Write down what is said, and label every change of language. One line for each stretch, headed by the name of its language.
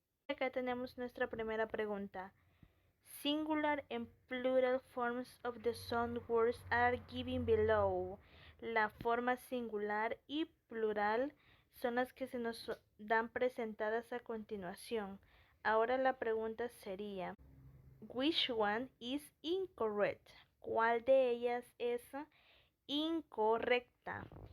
Spanish: Acá tenemos nuestra primera pregunta.
English: Singular and plural forms of the sound words are given below.
Spanish: La forma singular y plural son las que se nos dan presentadas a continuación. Ahora la pregunta sería,
English: which one is incorrect?
Spanish: ¿Cuál de ellas es incorrecta?